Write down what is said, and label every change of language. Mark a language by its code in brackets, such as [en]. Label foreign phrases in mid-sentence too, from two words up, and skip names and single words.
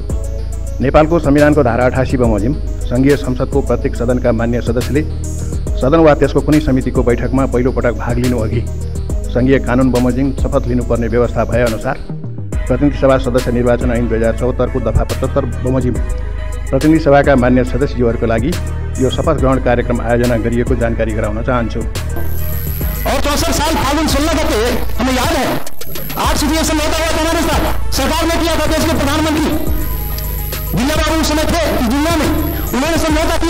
[ne] नेपालको संविधानको धारा 88 बमोजिम संघीय संसदको प्रत्येक सदनका मान्य सदस्यले सदन वा त्यसको कुनै समितिको बैठकमा पहिलोपटक भाग लिनु अघि संघीय कानुन बमोजिम शपथ लिनुपर्ने व्यवस्था भएअनुसार प्रतिनिधि सभा सदस्य निर्वाचन ऐन 2074 को दफा 75 बमोजिम प्रतिनिधि सभाका मान्य सदस्यज्यूहरूको लागि यो शपथ ग्रहण कार्यक्रम आयोजना गरिएको जानकारी गराउन चाहन्छु। [hi] और 64 साल फागुन 16 गते हमें याद है 8 सीटें समझौता हुआ था हमारे साथ, सरकार ने किया था। देश के प्रधानमंत्री जिला बाबू उस समय थे जिला में, उन्होंने समझौता किया।